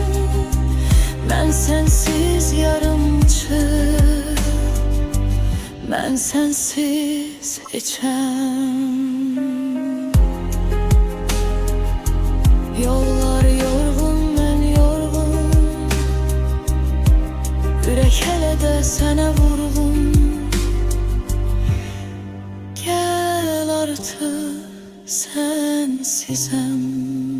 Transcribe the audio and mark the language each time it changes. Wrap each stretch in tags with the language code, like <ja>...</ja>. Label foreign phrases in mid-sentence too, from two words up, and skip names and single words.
<az>Ben sensiz yarımçı, ben sensiz içem.</az> <tr>Yollar yorgun, ben yorgun.</tr> <az>Ürək hələ də sənə vurgun.</az> <tr>Gel artık sensizem.</tr>